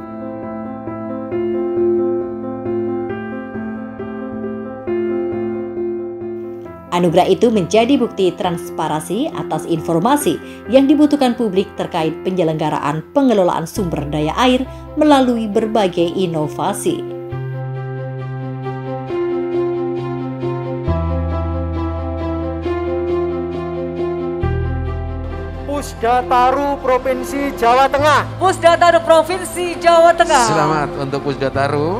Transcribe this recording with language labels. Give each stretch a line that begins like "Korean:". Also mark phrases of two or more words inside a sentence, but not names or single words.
Indonesian: Anugerah itu menjadi bukti transparansi atas informasi yang dibutuhkan publik terkait penyelenggaraan pengelolaan sumber daya air melalui berbagai inovasi. Pusda Taru Provinsi Jawa Tengah. Pusda Taru Provinsi Jawa Tengah. Selamat untuk Pusda Taru.